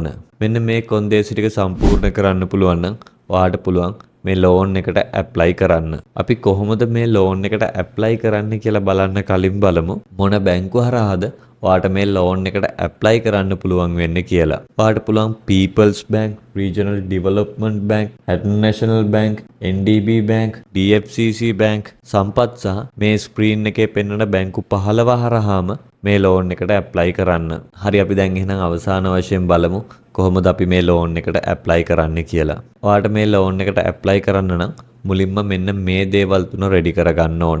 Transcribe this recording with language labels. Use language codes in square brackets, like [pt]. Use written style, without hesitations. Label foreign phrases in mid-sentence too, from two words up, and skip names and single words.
[si] මෙන්න මේ කොන්දේසි ටික සම්පූර්ණ කරන්න පුළුවන් නම් ඔයාට පුළුවන් මේ ලෝන් එකට ඇප්ලයි කරන්න. අපි කොහොමද මේ ලෝන් එකට ඇප්ලයි කරන්න කියලා බලන්න කලින් බලමු මොන බැංකුව හරහාද ඔයාට මේ ලෝන් එකට ඇප්ලයි කරන්න පුළුවන් වෙන්නේ කියලා. ඔයාට පුළුවන් People's Bank, Regional Development Bank, Hatton National Bank, NDB Bank, DFCC Bank, සම්පත් සහ මේ ස්ක්‍රීන් එකේ පෙන්වන බැංකු 15 හරහාම මේ ලෝන් එකට ඇප්ලයි කරන්න. හරි අපි දැන් එහෙනම් අවසාන වශයෙන් බලමු කොහොමද අපි මේ ලෝන් එකට ඇප්ලයි කරන්න කියලා. ඔයාට මේ ලෝන් එකට ඇප්ලයි කරන්න නම් මුලින්ම මෙන්න මේ දේවල් තුන රෙඩි කරගන්න ඕන.